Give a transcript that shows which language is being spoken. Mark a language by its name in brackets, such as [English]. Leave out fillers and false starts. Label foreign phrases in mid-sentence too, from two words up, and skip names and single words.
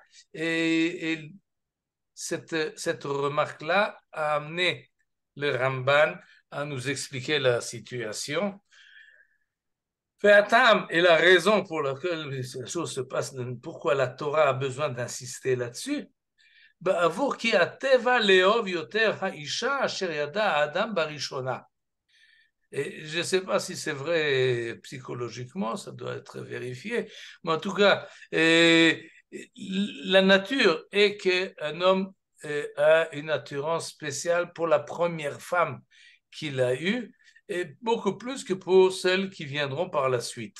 [French] Et cette remarque-là a amené le Ramban à nous expliquer la situation. Et la raison pour laquelle la chose se passe, pourquoi la Torah a besoin d'insister là-dessus, [Hebrew] בעבור כי הטבע לאהוב יותר האישה אשר ידע האדם בראשונה. [French] Et je ne sais pas si c'est vrai psychologiquement, ça doit être vérifié, mais en tout cas, la nature est qu'un homme a une attirance spéciale pour la première femme qu'il a eue, et beaucoup plus que pour celles qui viendront par la suite.